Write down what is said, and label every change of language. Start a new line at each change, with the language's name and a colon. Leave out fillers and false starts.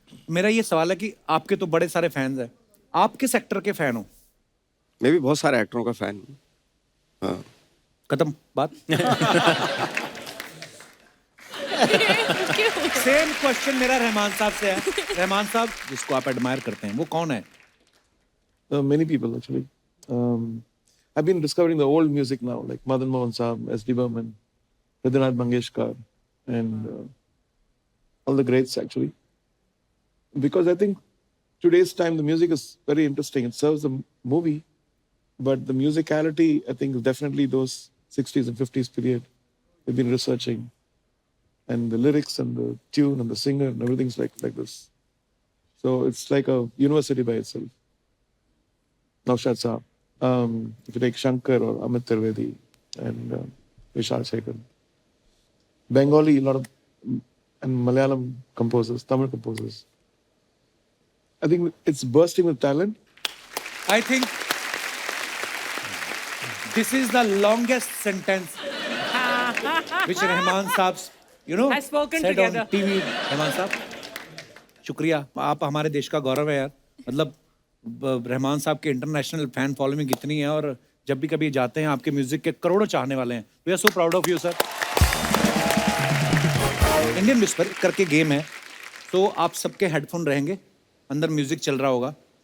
Hindi: मेरा ये सवाल है कि आपके तो बड़े सारे फैंस हैं, आप किस एक्टर के फैन हो? मैं भी बहुत सारे एक्टरों का फैन हूँ. हाँ. खत्म बात. सेम क्वेश्चन मेरा रहमान साहब से है. रहमान साहब जिसको आप एडमायर करते हैं वो कौन है?
English: Many people actually. I've been discovering the old music now, like Madan Mohan Saab, S.D. Burman, Hridayanand Mangeshkar, and all the greats actually. Because I think today's time the music is very interesting. It serves the movie, but the musicality I think is definitely those 60s and 50s period. We've been researching, and the lyrics and the tune and the singer and everything's like this. So it's like a university by itself. Naushad Saab. If you take Shankar or Amit Trivedi and Vishal Shekhar. Bengali, a lot of, and Malayalam composers, Tamil composers. I think it's bursting with talent. I think this is the longest sentence which Rahman Saab, Has spoken said together. on TV.
Hindi: Rahman साहब शुक्रिया, आप हमारे देश का गौरव है यार. मतलब रहमान साहब के इंटरनेशनल फैन फॉलोइंग इतनी है और जब भी कभी जाते हैं आपके म्यूजिक के करोड़ों चाहने वाले हैं. We are so proud of you sir. Indian whisper करके गेम है तो आप सबके हेडफोन रहेंगे, अंदर म्यूजिक चल रहा होगा.